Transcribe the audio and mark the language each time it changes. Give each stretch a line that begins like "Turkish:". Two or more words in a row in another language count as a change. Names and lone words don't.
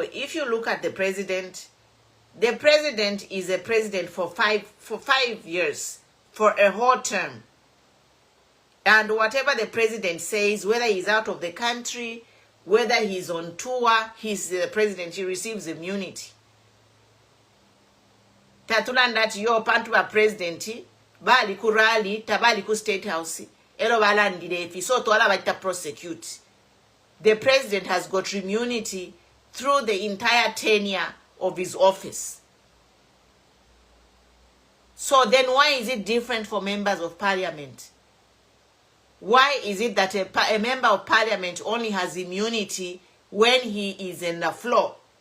English: If you look at the president is a president for 5 years, for a whole term. And whatever the president says, whether he's out of the country, whether he's on tour, he's the president, he receives immunity.
Bemba: Tatulanda yo pantu ba president, bali ku rally, tabali ku
English: state house,
Bemba: elo balandire fi so to ala ba prosecute.
English: The president has got immunity through the entire tenure of his office. So then why is it different for members of parliament? Why is it that a member of parliament only has immunity when he is in the floor?